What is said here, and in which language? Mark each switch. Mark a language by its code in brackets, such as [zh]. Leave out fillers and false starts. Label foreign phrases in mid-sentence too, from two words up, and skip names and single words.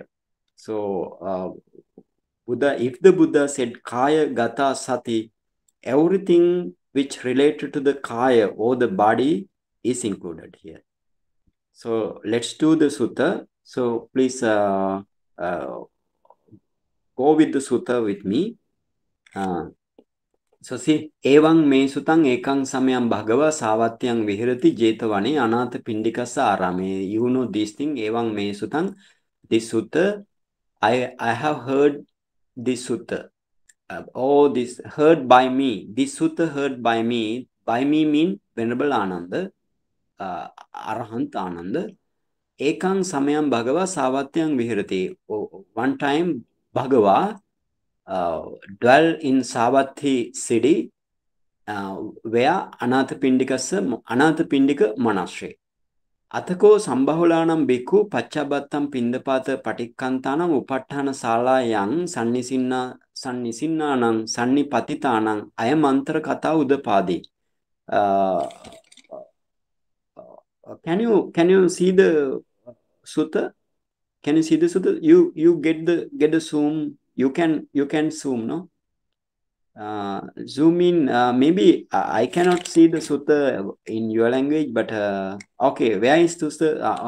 [en] So if the Buddha said Kāyagatsāti, everything which related to the Kaya or the body is included here. So let's do the sutta. So please go with the sutta with me. So see, [pi] Evang me sutang ekang samayam bhagava savatyang vihirati jetavani anatha pindikasa arame. [en] You know this thing, [pi] Evang me sutang. [en] This sutta, I have heard this sutta. This heard by me. This sutta heard by me. By me mean Venerable Ananda, Arahant Ananda. [pi] Ekang samayam bhagava savatyang vihirati. [en] One time Bhagava dwell in Savatthi city, where Anathapindika monastery. [pi] Athako Sambahulanam Bhikkhu Pacchabattam Pindapata Patikkantanam Upattana Salayang Sannisinanang Sannipatitanang Ayamantra Kata Udapadi. [en] Can you see the sutta? Can you see the sutta? You get the zoom. You can zoom, no? zoom in. Maybe I cannot see the sutta in your language, but okay, where is the sutta?